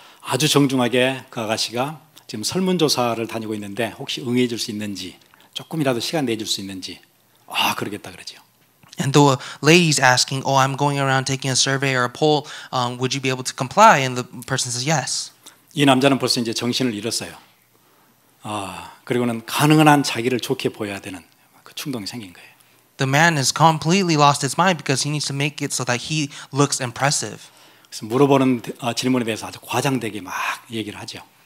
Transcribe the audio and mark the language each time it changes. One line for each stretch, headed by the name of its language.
Korean: 아주 정중하게 그 아가씨가 지금 설문조사를 다니고 있는데 혹시 응해 줄 수 있는지 조금이라도 시간 내줄 수 있는지 그러겠다 그러죠.
English: And the lady's asking, "Oh, I'm going around taking a survey or a poll. Would you be able to comply?" And the person says, "Yes."
Korean: 이 남자는 벌써 이제 정신을 잃었어요. 그리고는 가능한 한 자기를 좋게 보여야 되는 그 충동이 생긴 거예요.
English: The man has completely lost his mind because he needs to make it so that he looks impressive.
Korean: 그래서 물어보는 질문에 대해서 아주 과장되게 막 얘기를 하죠.